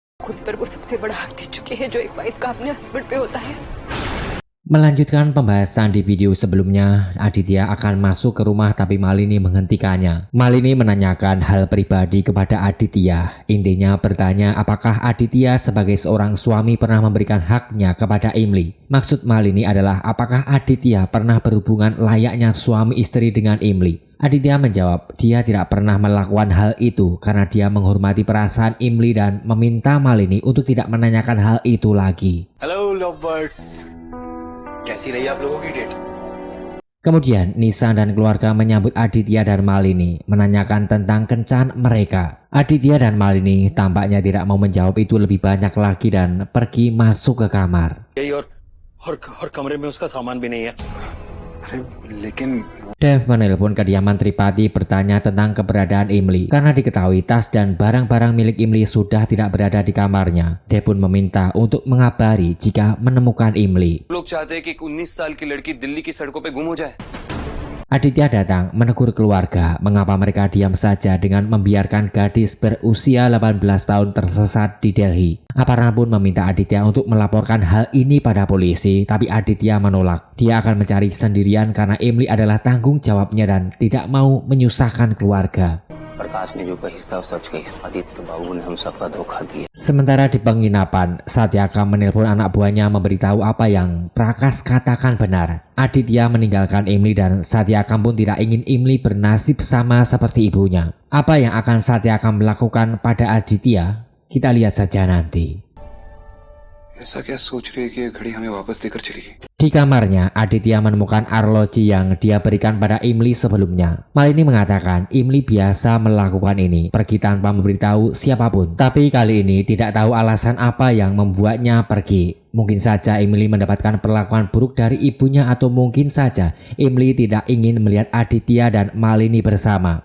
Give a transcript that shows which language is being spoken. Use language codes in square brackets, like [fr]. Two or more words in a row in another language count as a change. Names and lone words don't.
[hi] खुद पर वो सबसे बड़ा हक दे चुकी है जो एक वाइफ का अपने हस्बैंड पे होता है। [id] Melanjutkan pembahasan di video sebelumnya, Aditya akan masuk ke rumah tapi Malini menghentikannya. Malini menanyakan hal pribadi kepada Aditya. Intinya bertanya apakah Aditya sebagai seorang suami pernah memberikan haknya kepada Imli. Maksud Malini adalah apakah Aditya pernah berhubungan layaknya suami istri dengan Imli. Aditya menjawab dia tidak pernah melakukan hal itu karena dia menghormati perasaan Imli dan meminta Malini untuk tidak menanyakan hal itu lagi. [en] Hello lovebirds. [hi] कैसी रही आप लोगों की डेट? [id] Kemudian Nisan dan keluarga menyambut Aditya dan Malini, menanyakan tentang kencan mereka. Aditya dan Malini tampaknya tidak mau menjawab itu lebih banyak lagi dan pergi masuk ke kamar. [hi] और कमरे में उसका सामान भी नहीं है। अरे लेकिन [id] Dev menelpon kediaman Tripati bertanya tentang keberadaan Imli. Karena diketahui tas dan barang-barang milik Imli sudah tidak berada di kamarnya. Dev pun meminta untuk mengabari jika menemukan Imli. [hi] लोग चाहते हैं कि एक 19 साल की लड़की दिल्ली की सड़कों पे गुम हो जाए। [id] Aditya datang menegur keluarga mengapa mereka diam saja dengan membiarkan gadis berusia 18 tahun tersesat di Delhi. Aparna pun meminta Aditya untuk melaporkan hal ini pada polisi, tapi Aditya menolak. Dia akan mencari sendirian karena Imli adalah tanggung jawabnya dan tidak mau menyusahkan keluarga. Sementara di penginapan, Satyakam menelpon anak buahnya memberitahu apa yang Prakash katakan benar. Aditya meninggalkan Imli dan Satyakam pun tidak ingin Imli bernasib sama seperti ibunya. Apa yang akan Satyakam melakukan pada Aditya? Kita lihat saja nanti. [hi] ऐसा क्या सोच रही है कि ये घड़ी हमें वापस देकर चली गई? [id] Di kamarnya, Aditya menemukan arloji yang dia berikan pada Imli sebelumnya. Malini mengatakan Imli biasa melakukan ini, pergi tanpa memberitahu siapapun. Tapi kali ini tidak tahu alasan apa yang membuatnya pergi. Mungkin saja Imli mendapatkan perlakuan buruk dari ibunya atau mungkin saja Imli tidak ingin melihat Aditya dan Malini bersama.